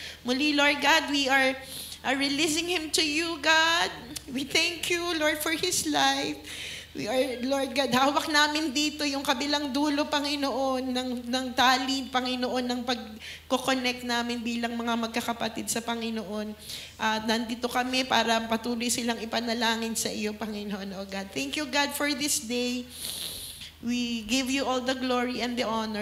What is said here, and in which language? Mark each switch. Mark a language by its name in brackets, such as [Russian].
[English] Muli, Lord God, we are releasing him to you, God. We thank you, Lord, for his life. We are, Lord God, [Filipino] hawak namin dito yung kabilang dulo, Panginoon, ng tali, Panginoon, ng pag-connect namin bilang mga magkakapatid sa Panginoon. Nandito kami para patuloy silang ipanalangin sa iyo, Panginoon, O God. [English] Thank you, God, for this day. We give you all the glory and the honor.